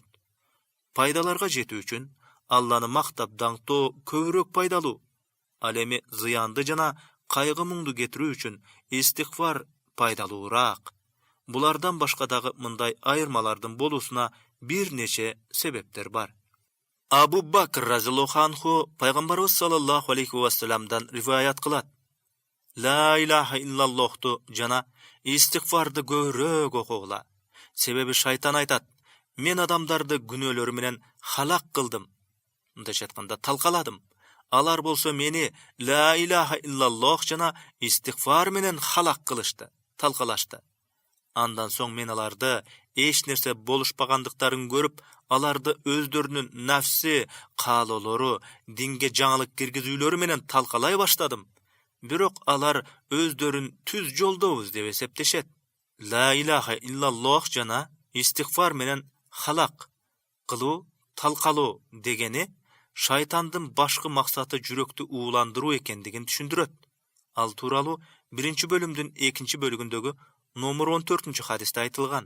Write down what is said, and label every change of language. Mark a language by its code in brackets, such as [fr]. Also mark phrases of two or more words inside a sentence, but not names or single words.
[ky] Пайдаларга жетүү үчүн Алланы мактап даңктоо көбүрөөк пайдалуу. Ал эми зыянды жана кайгы муңду кетирүү үчүн истигфар пайдалуураак. Булардан башка дагы мындай айырмалардын болуусуна бир нече себептер бар. Абу Бакр [ar] رضي الله عنه [ky] пайгамбарыбыз [ar] صلى الله عليه وسلم [ky] риваят кылат. [ar] لا إله إلا الله [ky] жана истигфарды көбүрөөк окугула. Себеби шайтан айтат: "Мен адамдарды күнөөлөрү менен халак кылдым." Мындайча айтканда талкаладым. Алар болсо мени [ar] لا إله إلا الله [ky] жана истигфар менен халак кылышты, талкалашты. Андан соң мен аларды эч нерсе болушпагандыктарын көрүп, аларды өздөрүнүн нафси, каалоолору, динге жаңылык киргизүүлөрү менен талкалай баштадым. Бирок алар өздөрүн түз жолдобуз деп эсептешет. [ar] لا إله إلا الله [ky] жана истигфар менен халак кылуу, талкалоо дегени шайтандын башкы максаты жүрөктү ууландыруу экендигин түшүндүрөт. Ал тууралуу 1-бөлүмдүн 2-бөлүгүндөгү номер 14-хадисте айтылган.